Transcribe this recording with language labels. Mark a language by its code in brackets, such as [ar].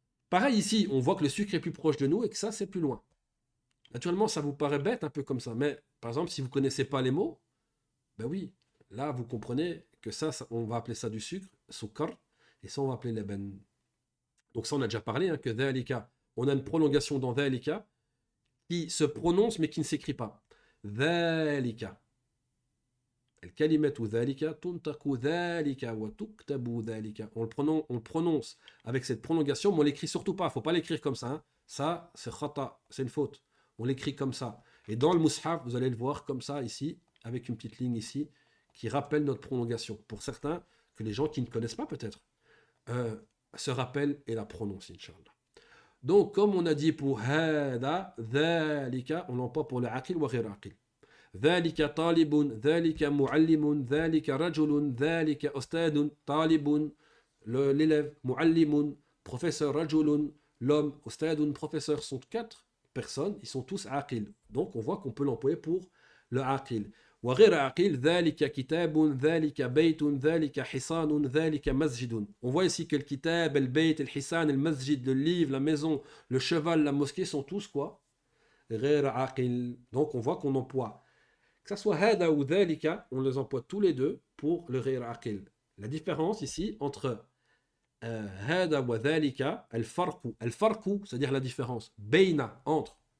[fr] Pareil ici, on voit que le sucre est plus proche de nous et que ça, c'est plus loin. Naturellement, ça vous paraît bête un peu comme ça, mais par exemple, si vous ne connaissez pas les mots, ben oui, là, vous comprenez que ça, on va appeler ça du sucre, sukkar, et ça, on va appeler leben. Donc ça, on a déjà parlé, hein, que dhalika, on a une prolongation dans dhalika qui se prononce mais qui ne s'écrit pas. Dhalika. [ar] الكلمة ذلك تنطق ذلك وتكتب ذلك. [fr] On le prononce avec cette prolongation, mais on l'écrit surtout pas. Il ne faut pas l'écrire comme ça. Hein. Ça, c'est khata, c'est une faute. On l'écrit comme ça. Et dans le mushaf, vous allez le voir comme ça ici, avec une petite ligne ici, qui rappelle notre prolongation. Pour certains, que les gens qui ne connaissent pas peut-être, se rappellent et la prononcent, Inch'Allah. Donc, comme on a dit pour hada, dhalika, on l'emploie pour le aqil wa ghir aqil. [ar] ذلك طالب ذلك معلم ذلك رجل ذلك أستاذ طالب l'élève معلم professeur رجل l'homme أستاذ professeur [fr] sont 4 personnes, ils sont tous aqil. Donc on voit qu'on peut l'employer pour le aqil. [ar] وغير عقيل ذلك كتاب ذلك بيت ذلك حصان ذلك مسجد. [fr] On voit ici que le kitab, le bayt, le hisan, le masjid, le livre, la maison, le cheval, la mosquée sont tous quoi? [ar] غير عاقل. [fr] Donc on voit qu'on emploie, que ce soit hada ou dhalika, on les emploie tous les deux pour le [ar] غير عاقل. [fr] La différence ici entre hada wa dhalika, al-farqu, c'est-à-dire la différence, bayna, entre.